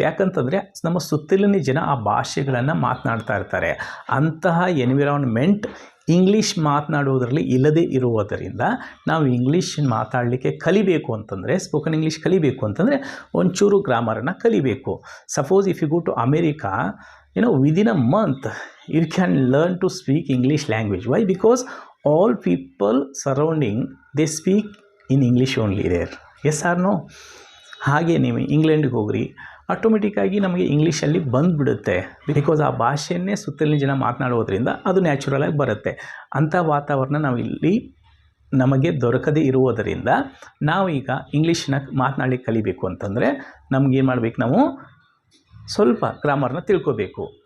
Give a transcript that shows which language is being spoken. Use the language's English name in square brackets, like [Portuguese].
[Kannada] ಯಾಕಂತಂದರೆ ನಮ್ಮ ಸುತ್ತಲಿನ ಜನ ಆ ಭಾಷೆಗಳನ್ನು ಮಾತನಾಡ್ತಾ ಇರ್ತಾರೆ. ಅಂತಹ ಎನ್ವಿರಾನ್ಮೆಂಟ್ ಇಂಗ್ಲೀಷ್ ಮಾತನಾಡುವುದರಲ್ಲಿ ಇಲ್ಲದೇ ಇರುವುದರಿಂದ ನಾವು ಇಂಗ್ಲೀಷ್ ಮಾತಾಡಲಿಕ್ಕೆ ಕಲಿಬೇಕು ಅಂತಂದರೆ, ಸ್ಪೋಕನ್ ಇಂಗ್ಲೀಷ್ ಕಲಿಬೇಕು ಅಂತಂದರೆ ಒಂಚೂರು ಗ್ರಾಮರನ್ನು ಕಲಿಬೇಕು. [English] Suppose if you go to America, within a month you can learn to speak English language. Why? Because all people surrounding, they speak in English only there. Yes or no? [Kannada] ಹಾಗೆ ನೀವು ಇಂಗ್ಲೆಂಡ್ಗೆ ಹೋಗ್ರಿ, ಆಟೋಮೆಟಿಕ್ಕಾಗಿ ನಮಗೆ ಇಂಗ್ಲೀಷಲ್ಲಿ ಬಂದುಬಿಡುತ್ತೆ. ಬಿಕಾಸ್ ಆ ಭಾಷೆಯನ್ನೇ ಸುತ್ತಲಿನ ಜನ ಮಾತನಾಡೋದ್ರಿಂದ ಅದು ನ್ಯಾಚುರಲಾಗಿ ಬರುತ್ತೆ. ಅಂಥ ವಾತಾವರಣ ನಾವು ಇಲ್ಲಿ ನಮಗೆ ದೊರಕದೇ ಇರುವುದರಿಂದ ನಾವು ಈಗ ಇಂಗ್ಲೀಷನ್ನ ಮಾತನಾಡಲಿಕ್ಕೆ ಕಲಿಬೇಕು ಅಂತಂದರೆ ನಮಗೇನು ಮಾಡಬೇಕು, ನಾವು ಸ್ವಲ್ಪ ಗ್ರಾಮರ್ನ ತಿಳ್ಕೋಬೇಕು.